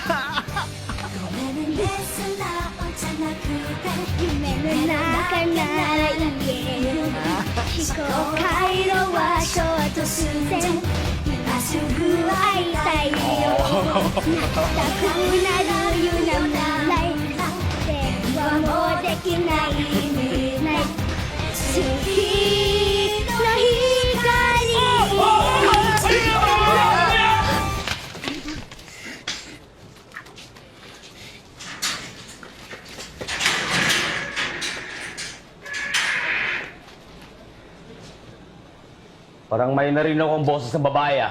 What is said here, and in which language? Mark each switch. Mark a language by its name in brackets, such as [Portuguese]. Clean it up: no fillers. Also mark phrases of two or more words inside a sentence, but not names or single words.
[Japanese] 夢の中なら言える思考回路はショート寸前今すぐ会いたいよ泣きたくなるような未来電話もできない未来月の光 [Filipino] Parang may narinig akong boses ng babae, ah.